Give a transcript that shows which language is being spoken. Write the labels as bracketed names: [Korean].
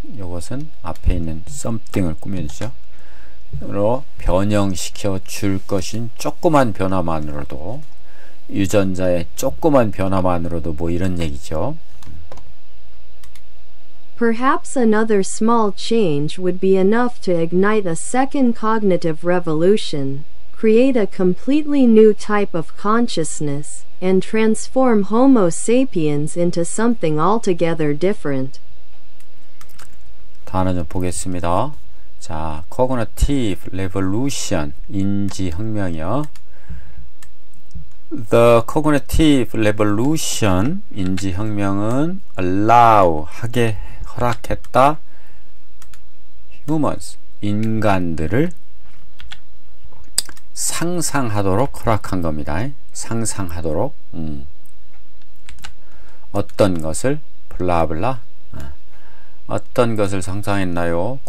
[Korean] 이것은 앞에 있는 something을 꾸며주죠. 로 변형시켜 줄 것인 조그만 변화만으로도, 유전자의 조그만 변화만으로도 뭐 이런 얘기죠. [English] Perhaps another small change would be enough to ignite a second cognitive revolution, create a completely new type of consciousness, and transform Homo sapiens into something altogether different. [Korean] 단어 좀 보겠습니다. 자, [English] cognitive revolution, [Korean] 인지혁명이요. [English] The cognitive revolution, [Korean] 인지혁명은 [English] allow, [Korean] 하게 허락했다. humans, 인간들을 상상하도록 허락한 겁니다. 상상하도록. 어떤 것을? 블라블라. 어떤 것을 상상했나요?